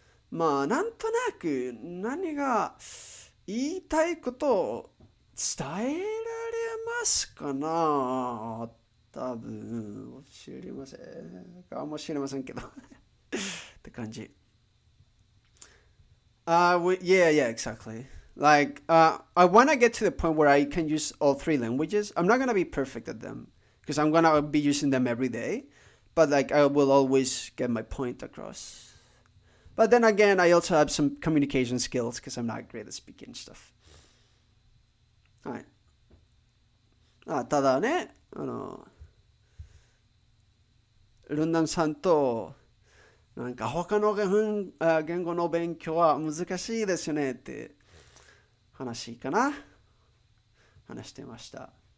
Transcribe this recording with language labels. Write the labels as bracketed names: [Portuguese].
[Japanese] まあなんとなく何が言いたいことを伝えられますかな。多分知りませんかもしれませんけどって感じ。 [English] Yeah, exactly. Like, I want to get to the point where I can use all three languages. I'm not gonna be perfect at them because I'm gonna be using them every day, but like I will always get my point across. But then again, I also have some communication skills because I'm not great at speaking stuff. [Japanese] はい。ただね、ルンダムさんとなんか他の言語の勉強は難しいですよねって話してました。